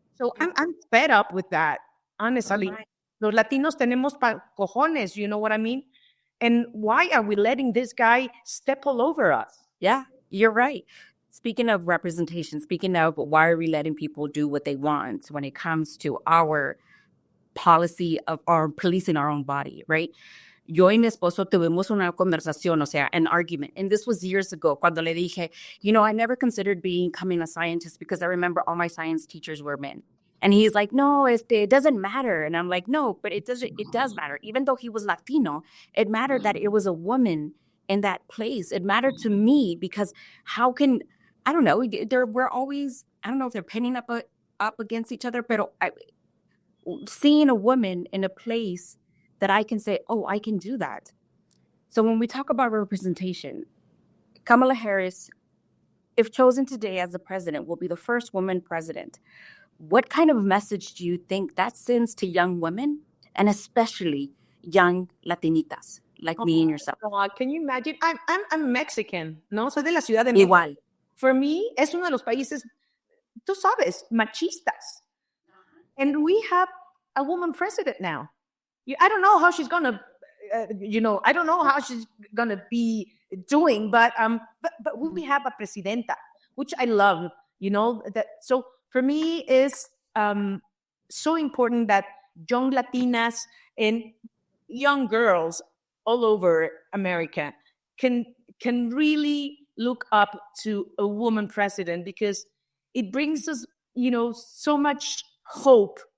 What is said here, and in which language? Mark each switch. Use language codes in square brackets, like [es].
[en] So I'm fed up with that, honestly. Right. [es] Los Latinos tenemos cojones, [en] you know what I mean? And why are we letting this guy step all over us? Yeah, you're right. Speaking of representation, speaking of why are we letting people do what they want when it comes to our policy of our policing our own body, right? [es] Yo y mi esposo tuvimos una conversación, o sea, [en] an argument. And this was years ago, [es] cuando le dije, [en] I never considered becoming a scientist because I remember all my science teachers were men. And he's like, no, it doesn't matter. And I'm like, no, but it does matter. Even though he was Latino, it mattered that it was a woman in that place. It mattered to me because how can, I don't know, we're always, I don't know if they're pinning up against each other, but seeing a woman in a place that I can say, oh, I can do that. So when we talk about representation, Kamala Harris, if chosen today as the president, will be the first woman president. What kind of message do you think that sends to young women and especially young Latinitas like me and yourself? God, can you imagine? I'm Mexican, ¿no? [es] Soy de la Ciudad de México. Igual. [en] For me, [es] es uno de los países, tú sabes, machistas. [en] And we have a woman president now. I don't know how she's going to, I don't know how she's going to be doing, but we have a presidenta, which I love, that. So for me, it's so important that young Latinas and young girls all over America can really look up to a woman president, because it brings us, so much hope.